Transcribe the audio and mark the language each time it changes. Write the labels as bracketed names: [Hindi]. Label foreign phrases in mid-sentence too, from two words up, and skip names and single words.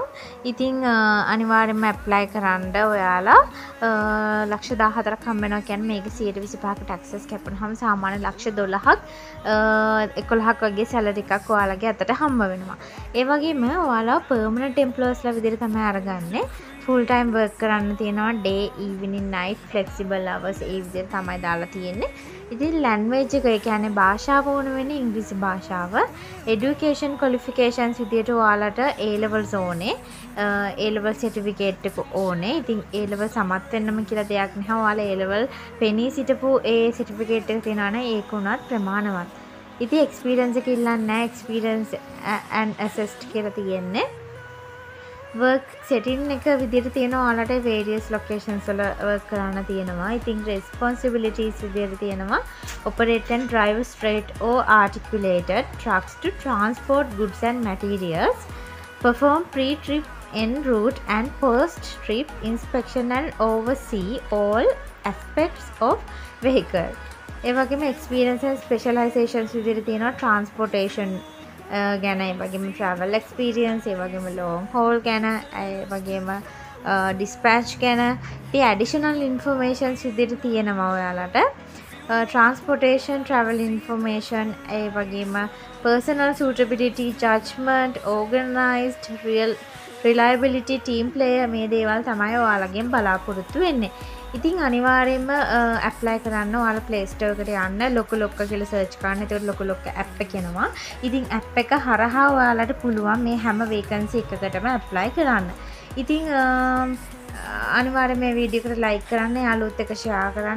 [Sinhala] ඉතින් අනිවාර්යයෙන්ම ඇප්ලයි කරන්න ඔයාලා ලක්ෂ 14ක් හම්බ වෙනවා කියන්නේ මේක 125ක ටැක්සස් කැපුණාම සාමාන්‍ය ලක්ෂ 12ක් 11ක් වගේ සැලරි එකක් ඔයාලගේ අතට හම්බ වෙනවා. ඒ වගේම ඔයාලා [English] permanent employees [Sinhala] විදිහට තමයි අරගන්නේ. [English] full time work [Sinhala] කරන්න තියෙනවා [English] day evening night flexible hours [Sinhala] ඒ විදිහට තමයි දාලා තියෙන්නේ. ඉතින් language එක ඒ කියන්නේ භාෂාව ඕන වෙන්නේ ඉංග්‍රීසි භාෂාව. [English] education qualifications [Sinhala] විදිහට ඔයාලට A levels ඕනේ. [English] A level certificate [Sinhala] එක ඕනේ. ඉතින් A level සමත් වෙන්නම කියලා දෙයක් නැහැ. ඔයාලා A level පෙනී සිටපු ඒ certificate එක තියෙනවා නම් ඒක උනත් ප්‍රමාණවත්. ඉතින් experience එක ඉල්ලන්නේ නැහැ. [English] experience and assessed [Sinhala] කියලා තියෙන්නේ. [English] work setting [Sinhala] එක විදිහට තියෙනවා. ඔයාලට [English] various locations [Sinhala] වල work කරන්න තියෙනවා. ඉතින් responsibilities විදිහට තියෙනවා. [English] operate and drive straight or articulated trucks to transport goods and materials. perform pre-trip en route and post-trip inspection and oversee all aspects of vehicle. [Sinhala] ඒ වගේම [English] experience and specializations [Sinhala] විදිහට තියෙනවා. transportation ගැන ඒ වගේම [English] travel experience [Sinhala] ඒ වගේම [English] long haul [Sinhala] ගැන ඒ වගේම dispatch ගැන ඉතින් [English] additional informations [Sinhala] විදිහට තියෙනවා ඔයාලට [English] transportation travel information [Sinhala] ඒ වගේම [English] personal suitability judgment organized reliability team player [Sinhala] මේ දේවල් තමයි ඔයාලගෙන් බලාපොරොත්තු වෙන්නේ. ඉතින් අනිවාර්යයෙන්ම ඇප්ලයි කරන්න ඔයාලා Play Store එකට යන්න ලොකු ලොක්ක කියලා සර්ච් කරන්න. ඒකට ලොකු ලොක්ක ඇප් එක එනවා. ඉතින් ඇප් එක හරහා ඔයාලට පුළුවන් මේ හැම vacancy එකකටම ඇප්ලයි කරන්න. ඉතින් අනිවාර්යයෙන් මේ වීඩියෝ එකට ලයික් කරන්න, යාළුවොත් එක්ක ෂෙයා කරන්න.